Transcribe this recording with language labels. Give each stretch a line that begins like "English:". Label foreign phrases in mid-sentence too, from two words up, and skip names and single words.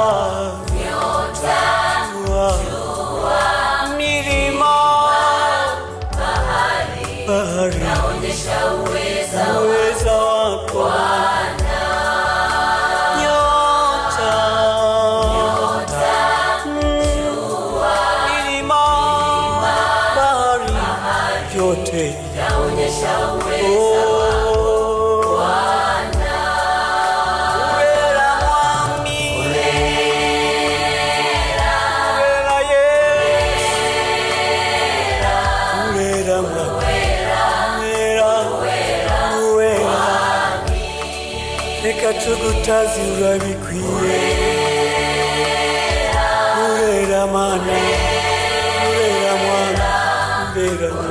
Swahili: naonyesha uweza wako Bwana. Nyota, jua, milima, bahari, vyote naonyesha uweza wako Bwana.
Rundi: Urera mwami, urera Yesu, urera mwami, reka tugutazi urabikwiye, urera Mana, urera Mwana, urera